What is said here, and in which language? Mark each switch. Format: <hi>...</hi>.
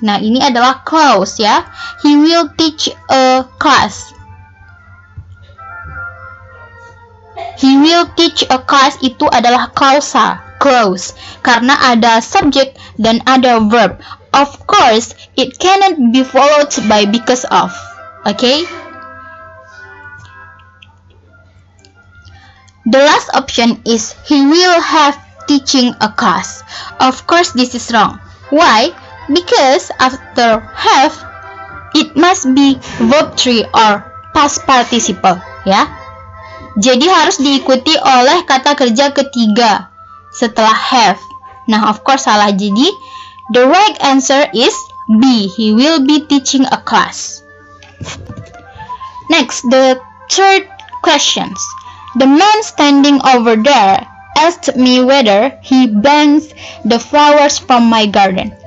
<id>Nah, ini adalah clause ya.</id> <en>He will teach a class. He will teach a class</en> <id>itu adalah clause karena ada subject dan ada verb.</id> <en>Of course, it cannot be followed by because of. Okay? The last option is he will have teaching a class. Of course, this is wrong. Why? Because after have, it must be verb 3 or past participle, ya.</en> <id>Jadi harus diikuti oleh kata kerja ketiga setelah have. Nah,</id> <en>of course</en> <id>salah.</id> <en>Jadi the right answer is B. He will be teaching a class. Next, the third questions. The man standing over there asked me whether he bangs the flowers from my garden.</en>